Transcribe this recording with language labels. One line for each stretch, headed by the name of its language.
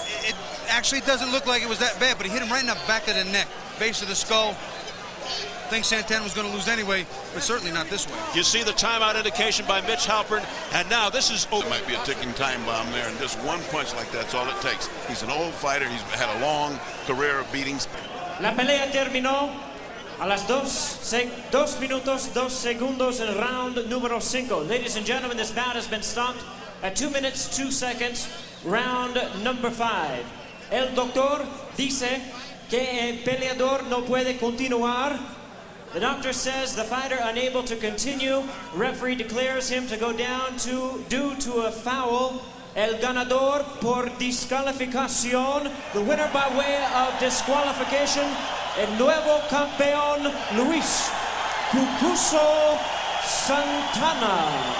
English: It actually doesn't look like it was that bad, but he hit him right in the back of the neck, base of the skull. I think Santana was going to lose anyway, but certainly not this way. You see the timeout indication by Mitch Halpern, and now this is over. There might be a ticking time bomb there, and just one punch like that's all it takes. He's an old fighter. He's had a long career of beatings.
Spanish: La pelea terminó a las 2 minutos 2 segundos en round número 5.
English: Ladies and gentlemen, this bout has been stopped at 2 minutes 2 seconds, round number 5.
Spanish: El doctor dice que el peleador no puede continuar.
English: The doctor says the fighter unable to continue. Referee declares him to go down due to a foul.
Spanish: El ganador por descalificación.
English: The winner by way of disqualification.
Spanish: El nuevo campeón Luis Cucuso Santana.